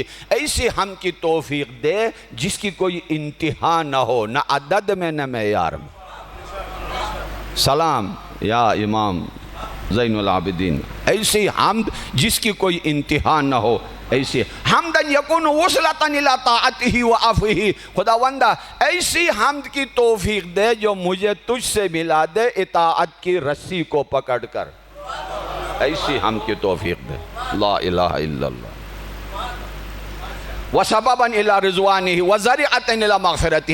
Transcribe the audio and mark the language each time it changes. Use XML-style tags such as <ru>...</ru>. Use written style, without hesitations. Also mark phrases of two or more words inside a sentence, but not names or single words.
<ur>ایسی ہم کی توفیق دے جس کی کوئی انتہا نہ ہو، نہ عدد میں نہ معیار میں. سلام یا امام زین العابدین. ایسی حمد جس کی کوئی انتہا نہ ہو، ایسی</ur> <ar>حمدن یکون وصلتا الی طاعتہ و عفوہ.</ar> <ur>خداوندہ ایسی حمد کی توفیق دے جو مجھے تجھ سے ملا دے اطاعت کی رسی کو پکڑ کر. ایسی حمد کی توفیق دے.</ur> <ar>لا الہ الا اللہ. وسببا الی رضوانہ وذریعۃ الی مغفرتہ.</ar>